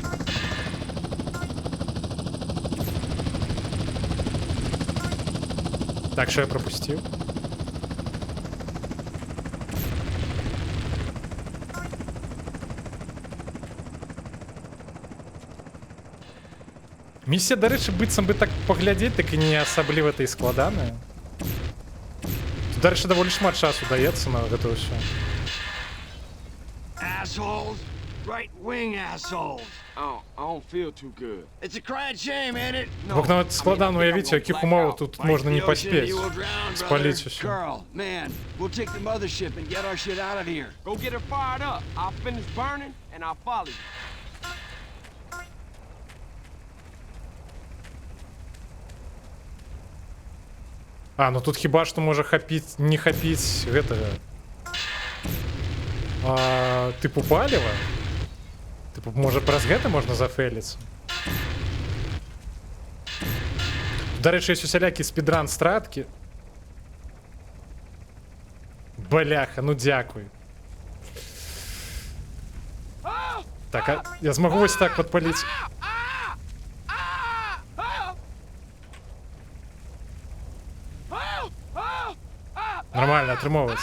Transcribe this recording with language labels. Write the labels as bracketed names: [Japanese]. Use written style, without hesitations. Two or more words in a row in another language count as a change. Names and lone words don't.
[Russian] Так, что я пропустил? Миссия, [Ukrainian] до речі, [Belarusian] быццам бы так поглядеть, так и не асабліва-то і складаная. Тут, [Ukrainian] до речі, [Belarusian] даволі шмат часу даецца на гэта ўсё. [English] Assholes. Right-wing assholes. I don't feel too good. It's a crying shame, ain't it? [Belarusian] Бок нават складана уявіць, у якіх умовах тут можна не [English] Fight the ocean, [Belarusian] паспець [English] you will drown, [Belarusian] спаліць [English] brother. [Belarusian] усё. [English] Carl, man, we'll take the mothership and get our shit out of here. Go get her fired up. I'll finish burning and I'll follow you. [Belarusian] А, ну тут хіба што можа хапіць, не хапіць гэтага. Типу паліва? Типу, можа праз гэта можна зафейліцца? [Ukrainian] До речі, є усілякі [English] speedrun strats. [Ukrainian] Бляха, ну дякую. Так, а я змогу ось так підпалити. Нормально, отримовується.